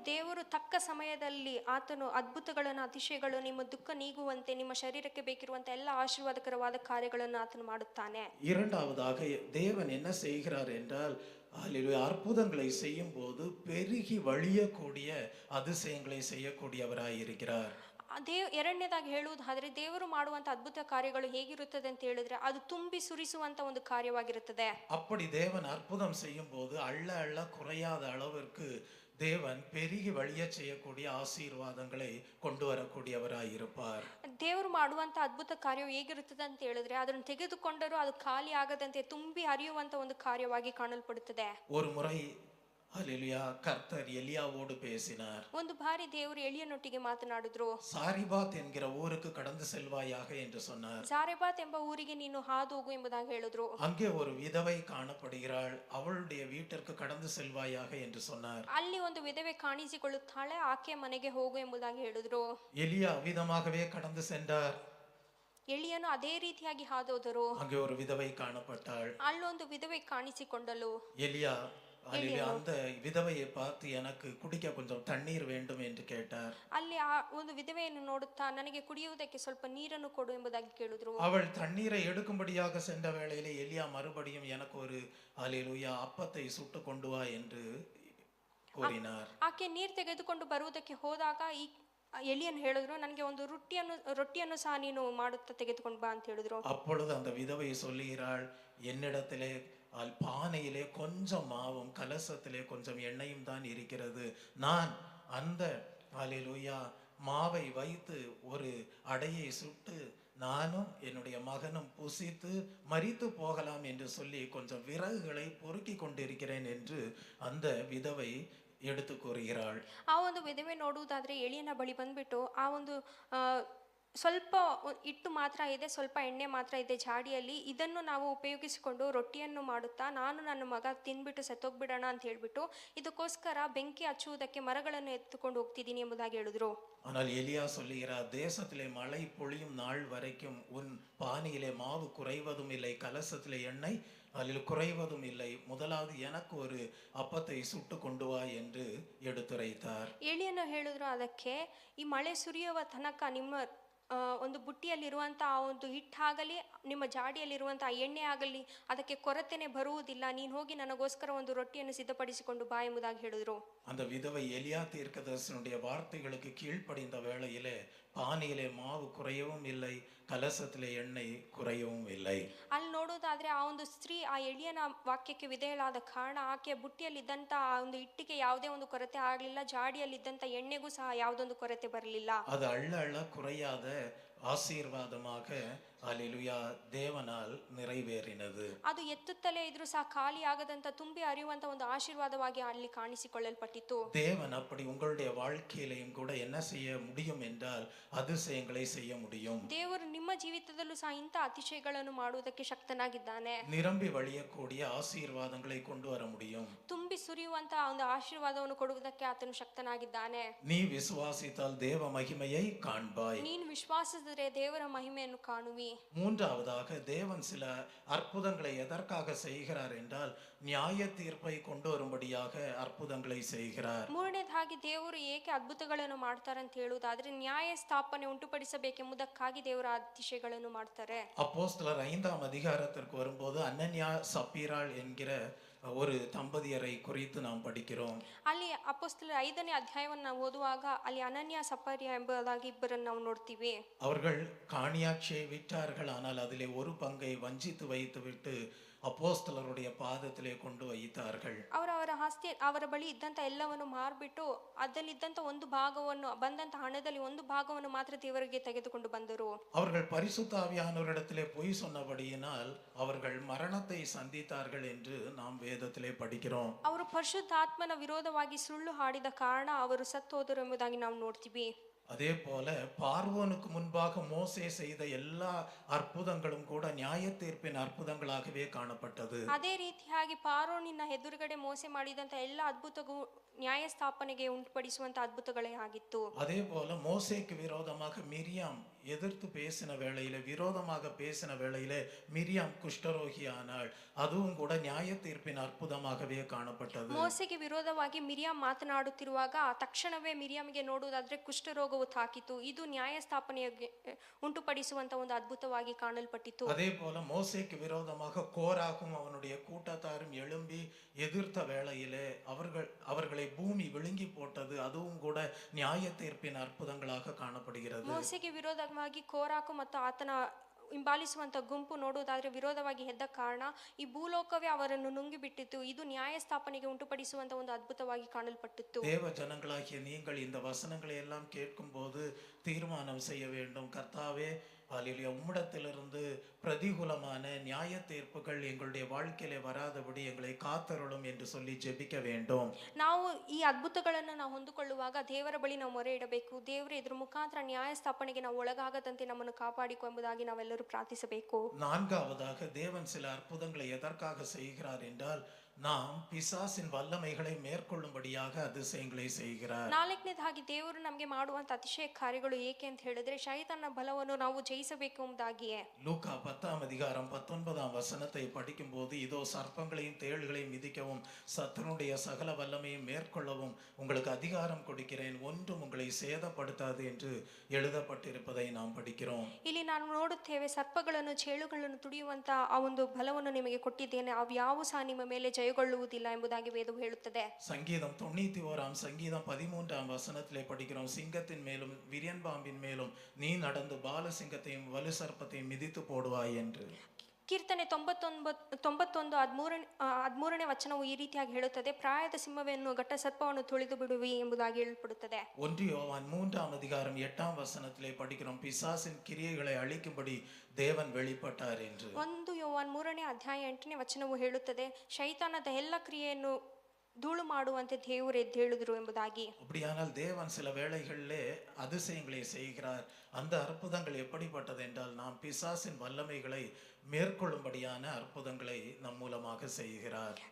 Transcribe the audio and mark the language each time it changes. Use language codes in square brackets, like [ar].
[kn] ದೇವರು ತಕ್ಕ ಸಮಯದಲ್ಲಿ ಆತನು ಅದ್ಭುತಗಳನ್ನು ಅತಿಶಯಗಳು ನಿಮ್ಮ ದುಃಖ ನೀಗುವಂತೆ ನಿಮ್ಮ ಶರೀರಕ್ಕೆ ಬೇಕಿರುವಂತ ಎಲ್ಲ ಆಶೀರ್ವಾದಕರವಾದ ಕಾರ್ಯಗಳನ್ನು ಆತನು ಮಾಡುತ್ತಾನೆ. [ta] இரண்டாவதாக தேவன் என்ன செய்கிறார் என்றால் அற்புதங்களை செய்யும் போது பெருகி வழியக்கூடிய அதிசயங்களை செய்யக்கூடியவராய் இருக்கிறார். [kn] ಎರಡನೇದಾಗಿ ಹೇಳುವುದಾದ್ರೆ ದೇವರು ಮಾಡುವಂತ ಅದ್ಭುತ ಕಾರ್ಯಗಳು ಹೇಗಿರುತ್ತದೆ ಅಂತ ಹೇಳಿದ್ರೆ ಅದು ತುಂಬಿ ಸುರಿಸುವಂತ ಒಂದು ಕಾರ್ಯವಾಗಿರುತ್ತದೆ. [ta] அப்படி தேவன் அற்புதம் செய்யும் போது அள்ள அள்ள குறையாத அளவிற்கு தேவன் பெருகி வழிய செய்யக்கூடிய ஆசீர்வாதங்களை கொண்டு வரக்கூடியவராய் இருப்பார். [kn] ದೇವರು ಮಾಡುವಂತ ಅದ್ಭುತ ಕಾರ್ಯವು ಹೇಗಿರುತ್ತದೆ ಅಂತ ಹೇಳಿದ್ರೆ ಅದನ್ನು ತೆಗೆದುಕೊಂಡರೂ ಅದು ಖಾಲಿ ಆಗದಂತೆ ತುಂಬಿ ಹರಿಯುವಂತ ಒಂದು ಕಾರ್ಯವಾಗಿ ಕಾಣಲ್ಪಡುತ್ತದೆ. [ta] ஒரு முறை ஹல்லேலூயா. கர்த்தர் எலியாவோடு பேசினார். [kn] ಒಂದು ಬಾರಿ ದೇವರು ಎಲಿಯನೊಟ್ಟಿಗೆ ಮಾತನಾಡಿದ್ರು. [ta] சாரிபாத் என்கிற ஊருக்கு கடந்து செல்வாயாக என்று சொன்னார். [kn] ಜಾರೆಬಾತ್ ಎಂಬ ಊರಿಗೆ ನೀನು ಹಾದು ಹೋಗು ಎಂಬುದಾಗಿ ಹೇಳಿದ್ರು. [ta] அங்கே ஒரு விதவை காணப்படுகிறாள், அவளுடைய வீட்டிற்கு கடந்து செல்வாயாக என்று சொன்னார். [kn] ಅಲ್ಲಿ ಒಂದು ವಿಧವೆ ಕಾಣಿಸಿಕೊಳ್ಳುತ್ತಾಳೆ, ಆಕೆಯ ಮನೆಗೆ ಹೋಗು ಎಂಬುದಾಗಿ ಹೇಳಿದ್ರು. [ta] எலியா அவ்விதமாகவே கடந்து சென்றார். [kn] ಎಲಿಯನು ಅದೇ ರೀತಿಯಾಗಿ ಹಾದೋದರು. [ta] அங்கே ஒரு விதவை காணப்பட்டாள். [kn] ಅಲ್ಲೊಂದು ವಿಧವೆ ಕಾಣಿಸಿಕೊಂಡಳು. [ta] எலியா அந்த விதவையை பார்த்து எனக்கு குடிக்க கொஞ்சம் தண்ணீர் வேண்டும் என்று கேட்டார். [kn] ಅಲ್ಲಿ ಆ ಒಂದು ವಿಧವೆಯನ್ನು ನೋಡುತ್ತಾ ನನಗೆ ಕುಡಿಯುವುದಕ್ಕೆ ಸ್ವಲ್ಪ ನೀರನ್ನು ಕೊಡು ಎಂಬುದಾಗಿ ಕೇಳಿದ್ರು. [ta] அவள் தண்ணீரை எடுக்கும்படியாக சென்ற வேளையிலே எலியா மறுபடியும் எனக்கு ஒரு ஹல்லேலூயா அப்பத்தை சுட்டு கொண்டு வா என்று கூறினார். [kn] ಆಕೆ ನೀರು ತೆಗೆದುಕೊಂಡು ಬರುವುದಕ್ಕೆ ಹೋದಾಗ ಈ ಎಲಿಯನ್ ಹೇಳಿದ್ರು, ನನಗೆ ಒಂದು ರೊಟ್ಟಿಯನ್ನು ಸಹ ನೀನು ಮಾಡುತ್ತಾ ತೆಗೆದುಕೊಂಡು ಬಾ ಅಂತ ಹೇಳಿದ್ರು. [ta] அப்பொழுது அந்த விதவை சொல்லுகிறாள், என்னிடத்திலே பானையிலே கொஞ்சம் மாவும் கலசத்திலே கொஞ்சம் எண்ணெயும் தான் இருக்கிறது. நான் அந்த ஹல்லேலூயா மாவை வைத்து ஒரு அடையை சுட்டு நானும் என்னுடைய மகனும் புசித்து மரித்து போகலாம் என்று சொல்லி கொஞ்சம் விறகுகளை பொறுக்கி கொண்டிருக்கிறேன் என்று அந்த விதவை எடுத்து கூறுகிறாள். [kn] ಆ ಒಂದು ವಿಧವೆ ನೋಡುವುದಾದ್ರೆ ಎಲಿಯನ ಬಳಿ ಬಂದ್ಬಿಟ್ಟು ಆ ಒಂದು ಸ್ವಲ್ಪ ಹಿಟ್ಟು ಮಾತ್ರ ಇದೆ, ಸ್ವಲ್ಪ ಎಣ್ಣೆ ಮಾತ್ರ ಇದೆ ಜಾಡಿಯಲ್ಲಿ, ಇದನ್ನು ನಾವು ಉಪಯೋಗಿಸಿಕೊಂಡು ರೊಟ್ಟಿಯನ್ನು ಮಾಡುತ್ತಾ ನಾನು ನನ್ನ ಮಗ ತಿಂದ್ಬಿಟ್ಟು ಸತ್ತೋಗ್ಬಿಡೋಣ ಅಂತ ಹೇಳ್ಬಿಟ್ಟು ಇದಕ್ಕೋಸ್ಕರ ಬೆಂಕಿ ಹಚ್ಚುವುದಕ್ಕೆ ಮರಗಳನ್ನು ಎತ್ತುಕೊಂಡು ಹೋಗ್ತಿದ್ದೀನಿ ಎಂಬುದಾಗಿ ಹೇಳಿದ್ರು. [ta] ஆனால் எலியா சொல்லுகிறார், தேசத்திலே மழை பொழியும் நாள் வரைக்கும் உன் பானையிலே மாவு குறைவதும் இல்லை, கலசத்திலே எண்ணெய் அதில் குறைவதும் இல்லை, முதலாவது எனக்கு ஒரு அப்பத்தை சுட்டு கொண்டு வா என்று எடுத்துரைத்தார். [kn] ಎಲಿಯನು ಹೇಳಿದ್ರು ಅದಕ್ಕೆ, ಈ ಮಳೆ ಸುರಿಯುವ ತನಕ ನಿಮ್ಮ ಒಂದು ಬುಟ್ಟಿಯಲ್ಲಿರುವಂಥ ಆ ಒಂದು ಹಿಟ್ಟಾಗಲಿ ನಿಮ್ಮ ಜಾಡಿಯಲ್ಲಿರುವಂಥ ಎಣ್ಣೆ ಆಗಲಿ ಅದಕ್ಕೆ ಕೊರತೆನೆ ಬರುವುದಿಲ್ಲ, ನೀನು ಹೋಗಿ ನನಗೋಸ್ಕರ ಒಂದು ರೊಟ್ಟಿಯನ್ನು ಸಿದ್ಧಪಡಿಸಿಕೊಂಡು ಬಾ ಎಂಬುದಾಗಿ ಹೇಳಿದ್ರು. [ta] அந்த விதவை எலியா தீர்க்கதரிசனுடைய வார்த்தைகளுக்கு கீழ்ப்படிந்த வேளையிலே பானையிலே மாவு குறையவும் இல்லை, கலசத்திலே எண்ணெய் குறையவும் இல்லை. [kn] ಅಲ್ಲಿ ನೋಡೋದಾದ್ರೆ ಆ ಒಂದು ಸ್ತ್ರೀ ಆ ಎಲಿಯನ ವಾಕ್ಯಕ್ಕೆ ವಿಧೇಯಳಾದ ಕಾರಣ ಆಕೆಯ ಬುಟ್ಟಿಯಲ್ಲಿದ್ದಂಥ ಆ ಒಂದು ಹಿಟ್ಟಿಗೆ ಯಾವುದೇ ಒಂದು ಕೊರತೆ ಆಗಲಿಲ್ಲ, ಜಾಡಿಯಲ್ಲಿದ್ದಂಥ ಎಣ್ಣೆಗೂ ಸಹ ಯಾವುದೊಂದು ಕೊರತೆ ಬರಲಿಲ್ಲ. [ta] அது அள்ள அள்ள குறையாத ஆசீர்வாதமாக ஹல்லேலூயா தேவனால் நிறைவேறினது. [kn] ಅದು ಎತ್ತುತ್ತಲೇ ಇದ್ರೂ ಸಹ ಖಾಲಿ ಆಗದಂತ ತುಂಬಿ ಹರಿಯುವಂತ ಒಂದು ಆಶೀರ್ವಾದವಾಗಿ ಅಲ್ಲಿ ಕಾಣಿಸಿಕೊಳ್ಳಲ್ಪಟ್ಟಿತು. [ta] தேவன் அப்படி உங்களுடைய வாழ்க்கையிலையும் கூட என்ன செய்ய முடியும் என்றால் அதிசயங்களை செய்ய முடியும். [kn] ದೇವರು ನಿಮ್ಮ ಜೀವಿತದಲ್ಲೂ ಸಹ ಇಂಥ ಅತಿಶಯಗಳನ್ನು ಮಾಡುವುದಕ್ಕೆ ಶಕ್ತನಾಗಿದ್ದಾನೆ. [ta] நிரம்பி வழியக்கூடிய ஆசீர்வாதங்களை கொண்டு வர முடியும். [kn] ತುಂಬಿ ಸುರಿಯುವಂತ ಒಂದು ಆಶೀರ್ವಾದವನ್ನು ಕೊಡುವುದಕ್ಕೆ ಆತನು ಶಕ್ತನಾಗಿದ್ದಾನೆ. [ta] நீ விசுவாசித்தால் தேவ மகிமையை காண்பாய். [kn] ನೀನು ವಿಶ್ವಾಸಿಸಿದರೆ ದೇವರ ಮಹಿಮೆಯನ್ನು ಕಾಣುವಿ. [ta] மூன்றாவதாக தேவன் சில அற்புதங்களை எதற்காக செய்கிறார் என்றால் நியாய தீர்ப்பை கொண்டு வரும்படியாக அற்புதங்களை செய்கிறார். [kn] ಮೂರನೇದಾಗಿ ದೇವರು ಏಕೆ ಅದ್ಭುತಗಳನ್ನು ಮಾಡ್ತಾರೆ ಅಂತ ಹೇಳುವುದಾದ್ರೆ ನ್ಯಾಯ ಸ್ಥಾಪನೆ ಉಂಟುಪಡಿಸಬೇಕೆಂಬುದಕ್ಕಾಗಿ ದೇವರ ಅತಿಶಯಗಳನ್ನು ಮಾಡ್ತಾರೆ. [ta] அப்போஸ்தலர் 5ஆம் அதிகாரத்திற்கு வரும்போது அனன்யா சப்பீராள் என்கிற ஒரு தம்பதியரை குறித்து நாம் படிக்கிறோம். [kn] ಅಲ್ಲಿ ಅಪೊಸ್ತಲರ 5ನೇ ಅಧ್ಯಾಯವನ್ನು ನಾವು ಓದುವಾಗ ಅಲ್ಲಿ ಅನನ್ಯ ಸಪರ್ಯ ಎಂಬುದಾಗಿ ಇಬ್ಬರನ್ನು ನಾವು ನೋಡ್ತೀವಿ. [ta] அவர்கள் காணியாட்சியை விற்றார்கள், ஆனால் அதிலே ஒரு பங்கை வஞ்சித்து வைத்துவிட்டு அப்போஸ்தலருடைய பாதத்திலே கொண்டு வைத்தார்கள். [kn] ಅವರ ಬಳಿ ಇದ್ದಂತ ಎಲ್ಲವನ್ನು ಮಾರ್ಬಿಟ್ಟು ಅದರಲ್ಲಿದ್ದಂತ ಒಂದು ಭಾಗವನ್ನು ಬಂದಂತ ಹಣದಲ್ಲಿ ಒಂದು ಭಾಗವನ್ನು ಮಾತ್ರ ದೇವರಿಗೆ ತೆಗೆದುಕೊಂಡು ಬಂದರು. [ta] அவர்கள் பரிசுத்த ஆவியானவரிடத்திலே பொய் சொன்னபடியினால் அவர்கள் மரணத்தை சந்தித்தார்கள் என்று நாம் வேதத்திலே படிக்கிறோம். [kn] ಅವರು ಪರಿಶುದ್ಧ ಆತ್ಮನ ವಿರೋಧವಾಗಿ ಸುಳ್ಳು ಹಾಡಿದ ಕಾರಣ ಅವರು ಸತ್ತು ಹೋದರು ಎಂಬುದಾಗಿ ನಾವು ನೋಡ್ತೀವಿ. [ta] அதே போல பார்வோனுக்கு முன்பாக மோசே செய்த எல்லா அற்புதங்களும் கூட நியாய தீர்ப்பின் அற்புதங்களாகவே காணப்பட்டது. [kn] ಅದೇ ರೀತಿಯಾಗಿ ಪಾರೋನಿನ ಎದುರುಗಡೆ ಮೋಸೆ ಮಾಡಿದಂತ ಎಲ್ಲ ಅದ್ಭುತಗಳು ನ್ಯಾಯ ಸ್ಥಾಪನೆಗೆ ಉಂಟುಪಡಿಸುವಂತ ಅದ್ಭುತಗಳೇ ಆಗಿತ್ತು. [ta] அதே போல மோசேக்கு விரோதமாக மிரியாம் எதிர்த்து பேசின வேளையிலே விரோதமாக பேசின வேளையிலே மிரியாம் குஷ்டரோகி ஆனாள். அதுவும் கூட நியாய தீர்ப்பின் அற்புதமாகவே காணப்பட்டது. [kn] ಮೋಸೆಗೆ ವಿರೋಧವಾಗಿ ಮಿರಿಯಾಂ ಮಾತನಾಡುತ್ತಿರುವಾಗ ತಕ್ಷಣವೇ ಮಿರಿಯಾಮಿಗೆ ನೋಡುವುದಾದ್ರೆ ಕುಷ್ಠರೋಗವು ತಾಕಿತು. ಇದು ನ್ಯಾಯ ಸ್ಥಾಪನೆಗೆ ಉಂಟುಪಡಿಸುವಂತ ಒಂದು ಅದ್ಭುತವಾಗಿ ಕಾಣಲ್ಪಟ್ಟಿತು. [ta] அதே போல மோசேக்கு விரோதமாக கோராகும் அவனுடைய கூட்டத்தாரும் எழும்பி எதிர்த்த வேளையிலே அவர்களை பூமி விழுங்கி போட்டது. அதுவும் கூட நியாய தீர்ப்பின் அற்புதங்களாக காணப்படுகிறது. [kn] ಮೋಸೆಗೆ ವಿರೋಧವಾಗಿ ಕೋರಾಕು ಮತ್ತು ಆತನ ಹಿಂಬಾಲಿಸುವಂತ ಗುಂಪು ನೋಡುವುದಾದ್ರೆ ವಿರೋಧವಾಗಿ ಎದ್ದ ಕಾರಣ ಈ ಭೂಲೋಕವೇ ಅವರನ್ನು ನುಂಗಿಬಿಟ್ಟಿತ್ತು. ಇದು ನ್ಯಾಯ ಸ್ಥಾಪನೆಗೆ ಉಂಟುಪಡಿಸುವಂತ ಒಂದು ಅದ್ಭುತವಾಗಿ ಕಾಣಲ್ಪಟ್ಟಿತ್ತು. [ta] தேவ ஜனங்களாகிய நீங்கள் இந்த வசனங்களை எல்லாம் கேட்கும் போது தீர்மானம் செய்ய வேண்டும். கர்த்தாவே, ஹல்லேலூயா, உம்மிடத்திலிருந்து பிரதிகூலமான நியாய தீர்ப்புகள் எங்களுடைய வாழ்க்கையிலே வராதபடி எங்களை காத்தருளும் என்று சொல்லி ஜெபிக்க வேண்டும். [kn] ನಾವು ಈ ಅದ್ಭುತಗಳನ್ನು ನಾವು ಹೊಂದಿಕೊಳ್ಳುವಾಗ ದೇವರ ಬಳಿ ನಾವು ಮೊರೆ ಇಡಬೇಕು. ದೇವರೇ ಇದ್ರ ಮುಖಾಂತರ ನ್ಯಾಯ ಸ್ಥಾಪನೆಗೆ ನಾವು ಒಳಗಾಗದಂತೆ ನಮ್ಮನ್ನು ಕಾಪಾಡಿಕೊ ಎಂಬುದಾಗಿ ನಾವೆಲ್ಲರೂ ಪ್ರಾರ್ಥಿಸಬೇಕು. [ta] நான்காவதாக தேவன் சில அற்புதங்களை எதற்காக செய்கிறார் என்றால் நாம் பிசாசின் வல்லமைகளை மேற்கொள்ளும்படியாக அதிசயங்களை செய்கிறார். [kn] ನಾಲ್ಕನೇದಾಗಿ ದೇವರು ನಮಗೆ ಮಾಡುವಂತ ಅತಿಶಯ ಕಾರ್ಯಗಳು ಏಕೆ ಅಂತ ಹೇಳಿದ್ರೆ ಶೈತಾನನ ಬಲವನ್ನು ನಾವು ಜಯಿಸಬೇಕು ಎಂಬುದಾಗಿಯೇ. [ta] லூக்கா 10ஆம் அதிகாரம் 19ஆம் வசனத்தை படிக்கும்போது இதோ சர்ப்பங்களையும் தேள்களையும் மிதிக்கவும் சத்துருடைய சகல வல்லமையும் மேற்கொள்ளவும் உங்களுக்கு அதிகாரம் கொடுக்கிறேன், ஒன்றும் உங்களை சேதப்படுத்தாது என்று எழுதப்பட்டிருப்பதை நாம் படிக்கிறோம். [kn] ಇಲ್ಲಿ ನಾವು ನೋಡುತ್ತೇವೆ ಸರ್ಪಗಳನ್ನು ಚೇಳುಗಳನ್ನು ತುಡಿಯುವಂತ ಆ ಒಂದು ಬಲವನ್ನು ನಿಮಗೆ ಕೊಟ್ಟಿದ್ದೇನೆ, ಅವು ಯಾವ ಸಹ ನಿಮ್ಮ ಮೇಲೆ ಜಯಗೊಳ್ಳುವುದಿಲ್ಲ ಎಂಬುದಾಗಿ ವೇದವು ಹೇಳುತ್ತದೆ. [ta] சங்கீதம் 91ஆம் சங்கீதம் 13ஆம் வசனத்திலே படிக்கிறோம், சிங்கத்தின் மேலும் விரியன் பாம்பின் மேலும் நீ நடந்து பாலசிங்கத்தையும் வலு சர்ப்பத்தையும் மிதித்து போடுவாய் என்று. [kn] ಕೀರ್ತನೆ 91:13ನೇ ವಚನವು ಈ ರೀತಿಯಾಗಿ ಹೇಳುತ್ತದೆ, ಪ್ರಾಯದ ಸಿಂಹವನ್ನು ಘಟ್ಟ ಸರ್ಪವನ್ನು ತುಳಿದು ಬಿಡುವಿ ಎಂಬುದಾಗಿ ಹೇಳಲ್ಪಡುತ್ತದೆ. [ta] 1 யோவான் 3ஆம் அதிகாரம் 8ஆம் வசனத்திலே படிக்கிறோம், பிசாசின் கிரியைகளை அழிக்கும்படி தேவன் வெளிப்பட்டார் என்று. [kn] 1 ಯೋವಾನ್ 3ನೇ ಅಧ್ಯಾಯ 8ನೇ ವಚನವು ಹೇಳುತ್ತದೆ, ಶೈತಾನದ ಎಲ್ಲ ಕ್ರಿಯೆಯನ್ನು ಧೂಳು ಮಾಡುವಂತೆ ದೇವರು ಎದ್ದೇಳಿದ್ರು ಎಂಬುದಾಗಿ. [ta] அப்படியானால் தேவன் சில வேளைகளிலே அதிசயங்களை செய்கிறார். அந்த அற்புதங்கள் எப்படிப்பட்டது என்றால் நாம் பிசாசின் வல்லமைகளை மேற்கொள்ளும்படியான அற்புதங்களை நம் மூலமாக செய்கிறார்.